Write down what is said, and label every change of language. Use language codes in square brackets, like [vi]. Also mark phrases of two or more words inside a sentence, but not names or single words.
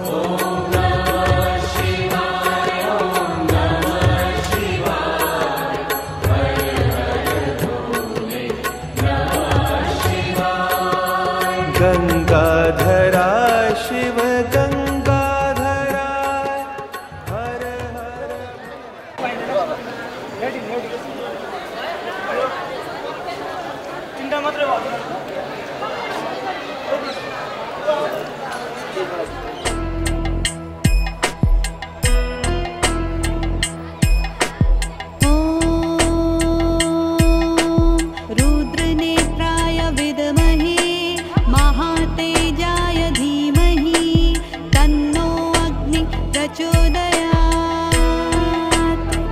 [sa] गंगाधराय शिव गंगाधराय हर हर। [ne] चिन्ता मात्रै भयो। [sa] रुद्रनेत्राय विद्महे महातेजाय धीमहि तन्नो अग्नि प्रचोदयात्।